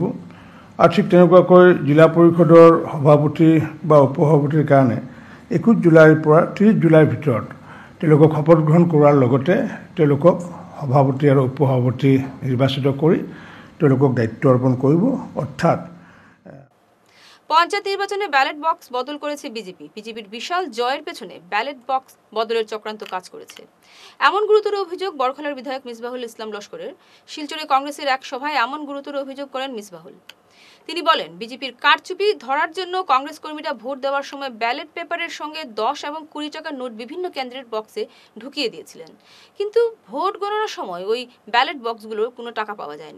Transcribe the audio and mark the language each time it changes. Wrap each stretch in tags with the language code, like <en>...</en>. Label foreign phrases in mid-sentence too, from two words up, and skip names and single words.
<as>আৰু ঠিক তেনেকুৱাকৈ জিলা পৰিষদৰ সভাপতি বা উপসভাপতিৰ কাৰণে 21 জুলাইৰ পৰা 30 জুলাইৰ ভিতৰত তেওঁলোকক শপত গ্ৰহণ কৰাৰ লগতে তেওঁলোকক সভাপতি আৰু উপসভাপতি নিৰ্বাচিত কৰি তেওঁলোকক দায়িত্ব অৰ্পণ কৰিব। অৰ্থাৎ</as> <bn>পঞ্চায়েত নির্বাচনে ব্যালট বক্স বদল করেছে বিজেপির বিশাল জয়ের পেছনে ব্যালট বক্স বদলের চক্রান্ত কাজ করেছে, এমন গুরুতর অভিযোগ বরখলার বিধায়ক মিসবাহুল ইসলাম লস্করের। শিলচরে কংগ্রেসের এক সভায় এমন গুরুতর অভিযোগ করেন মিসবাহুল। তিনি বলেন, বিজেপির কারচুপি ধরার জন্য কংগ্রেস কর্মীরা ভোট দেওয়ার সময় ব্যালট পেপারের সঙ্গে 10 এবং 20 টাকার নোট বিভিন্ন কেন্দ্রের বক্সে ঢুকিয়ে দিয়েছিলেন, কিন্তু ভোট গণনার সময় ওই ব্যালট বক্সগুলোর কোনো টাকা পাওয়া যায়নি।</bn>